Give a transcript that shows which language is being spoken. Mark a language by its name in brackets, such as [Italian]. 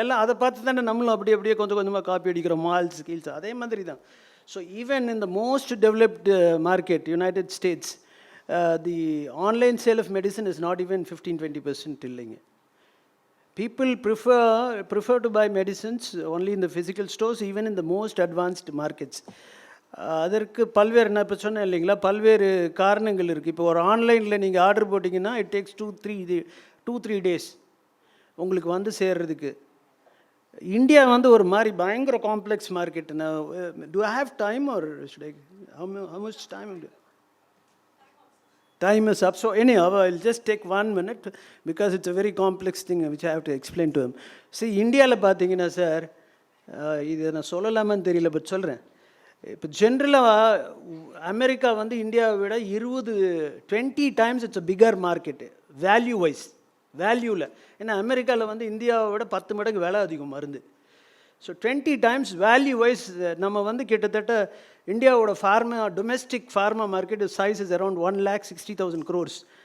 [Tamil] எல்லாம் அதை பார்த்து தானே நம்மளும் அப்படியே கொஞ்சம் கொஞ்சமாக காப்பி அடிக்கிறோம், மால்ஸ் கீல்ஸ் அதே மாதிரி தான். [English] so even in the most developed market United States, the online sale of medicine is not even 15-20% [Tamil] இல்லைங்க. [English] People prefer to buy medicines only in the physical stores, even in the most advanced markets. [Tamil] அதற்கு பல்வேறு, நான் இப்போ சொன்னேன் இல்லைங்களா, பல்வேறு காரணங்கள் இருக்குது. இப்போ ஒரு ஆன்லைனில் நீங்கள் ஆர்டர் போட்டிங்கன்னா [English] it takes 2-3 days [Tamil] உங்களுக்கு வந்து சேர்றதுக்கு. இந்தியா வந்து ஒரு மாதிரி பயங்கர complex market. [English] Do I have time or should I how much time? Time is up. So anyhow, I'll just take 1 minute because it's a very complex thing which I have to explain to him. [Tamil] See, இந்தியாவில் பார்த்தீங்கன்னா sir, இது நான் சொல்லலாமான்னு தெரியல, but சொல்கிறேன். இப்போ ஜென்ரலாக America வந்து இந்தியாவை விட 20 times [English] it's a bigger market [Tamil] value wise, வேல்யூவில். ஏன்னா அமெரிக்காவில் வந்து இந்தியாவை விட 10 மடங்கு விலை அதிகம் மருந்து. ஸோ 20 times வேல்யூ வைஸ் நம்ம வந்து கிட்டத்தட்ட இந்தியாவோட [English] Domestic pharma market size is around 1,60,000 crores.